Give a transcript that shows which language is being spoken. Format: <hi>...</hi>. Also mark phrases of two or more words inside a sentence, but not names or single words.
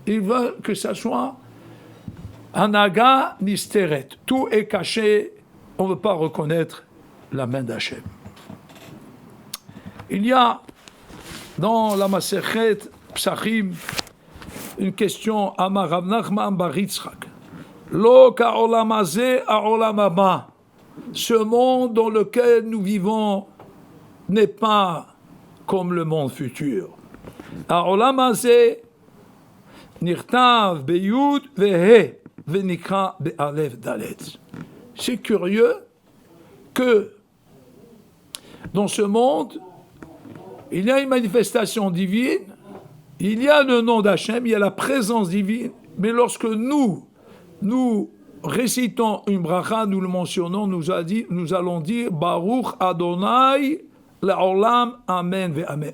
<fr>Il veut que ça soit</fr> <he>הנהגה נסתרת.</he> <fr>Tout est caché. On ne veut pas reconnaître la main d'Hachem. Il y a dans la Masechet Psachim une question</fr> <he>אמר רב נחמן בר יצחק. לא כעולם הזה העולם הבא.</he> <fr>Ce monde dans lequel nous vivons n'est pas comme le monde futur.</fr> <he>העולם הזה נכתב ביו"ד וה"א ונקרא באל"ף דל"ת.</he> <fr>C'est curieux que dans ce monde, il y a une manifestation divine, il y a le nom d'Hachem, il y a la présence divine, mais lorsque nous récitons une bracha, nous le mentionnons, nous allons dire</fr> <he>ברוך אדוני לעולם אמן ואמן.</he>